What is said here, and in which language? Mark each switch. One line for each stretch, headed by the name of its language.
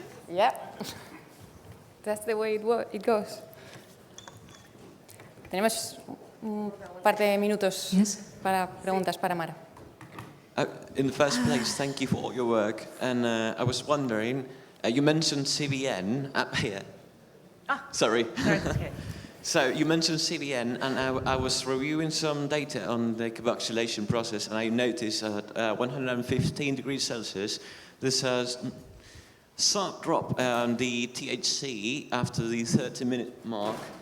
English: Yeah, that's the way it goes.
Spanish: Tenemos un par de minutos para preguntas para Mara.
English: In the first place, thank you for all your work. And I was wondering, you mentioned CBN. Here. Sorry. Okay. So you mentioned CBN, and I was reviewing some data on the carboxylation process, and I noticed at 115 degrees Celsius, there's a sharp drop on the THC after the 30-minute mark.